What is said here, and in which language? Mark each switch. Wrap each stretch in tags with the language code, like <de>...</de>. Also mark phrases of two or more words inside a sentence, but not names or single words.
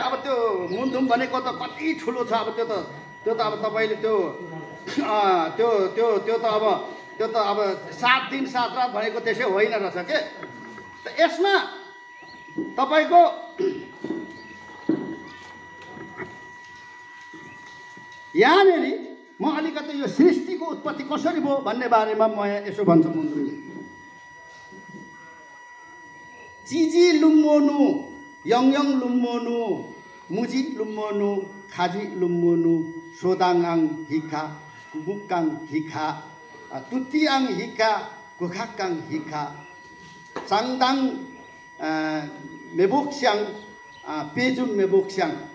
<ne>अब त्यो मुन्धुम भनेको त कति ठुलो छ। अब त्यो त अब तपाईँले त्यो त अब 7 दिन 7 रात भनेको त्यसै होइन रहेछ के। त यसमा तपाईँको यहाँनिर म अलिकति यो सृष्टिको उत्पत्ति कसरी भयो भन्ने बारेमा म यसो भन्छु।</ne> <lif>मुन्धुमले चिजी लुम्मोनु, यङयङ लुम्मोनु, मुजी लुम्मोनु, खाजी लुम्मोनु, सोदाङआङ हिखा, कुमुक्काङ हिखा, तुतिआङ हिखा, कुखाक्काङ हिखा, चाङदाङ मेबोक्स्याङ, पेजुम मेबोक्स्याङ।</lif>